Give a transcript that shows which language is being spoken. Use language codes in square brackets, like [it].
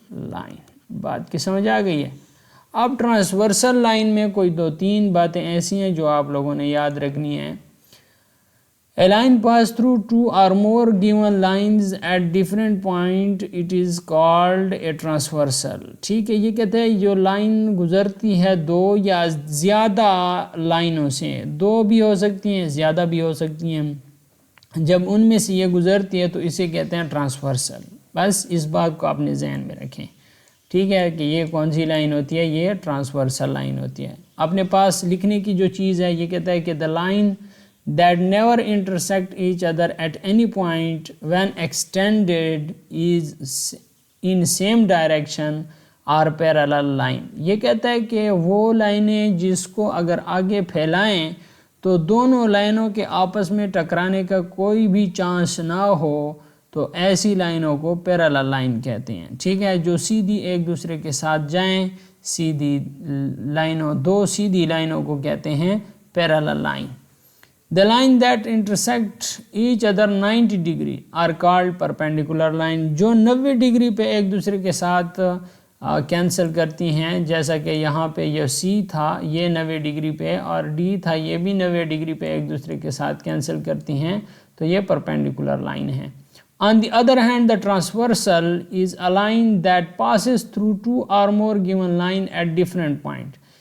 [ur] Line. بات کی سمجھ آ گئی ہے۔ اب ٹرانسورسل لائن میں کوئی 2-3 باتیں ایسی ہیں جو آپ لوگوں نے یاد رکھنی ہیں۔ [en] A line pass through two or more given lines at different point, it is called a transversal. [ur] ٹھیک ہے، یہ کہتے ہیں جو لائن گزرتی ہے دو یا زیادہ لائنوں سے، دو بھی ہو سکتی ہیں زیادہ بھی ہو سکتی ہیں، جب ان میں سے یہ گزرتی ہے تو اسے کہتے ہیں ٹرانسورسل. بس اس بات کو اپنے ذہن میں رکھیں، ٹھیک ہے، کہ یہ کون سی لائن ہوتی ہے، یہ ٹرانسورسل لائن ہوتی ہے. اپنے پاس لکھنے کی جو چیز ہے یہ کہتا ہے کہ [en] the line that never intersect each other at any point when extended is in same direction are parallel line. [ur] یہ کہتا ہے کہ وہ لائنیں جس کو اگر آگے پھیلائیں تو دونوں لائنوں کے آپس میں ٹکرانے کا کوئی بھی چانس نہ ہو تو ایسی لائنوں کو پیرالل لائن کہتے ہیں. ٹھیک ہے، جو سیدھی ایک دوسرے کے ساتھ جائیں، سیدھی لائنوں، دو سیدھی لائنوں کو کہتے ہیں parallel line. [en] The line that intersect each other 90 degree are called perpendicular line. [ur] جو 90 ڈگری پہ ایک دوسرے کے ساتھ کینسل کرتی ہیں، جیسا کہ یہاں پہ یہ سی تھا یہ 90 ڈگری پہ اور ڈی تھا یہ بھی 90 ڈگری پہ ایک دوسرے کے ساتھ کینسل کرتی ہیں، تو یہ perpendicular line ہے. [en] On the other hand, the transversal is a line that passes through two or more given line at different point.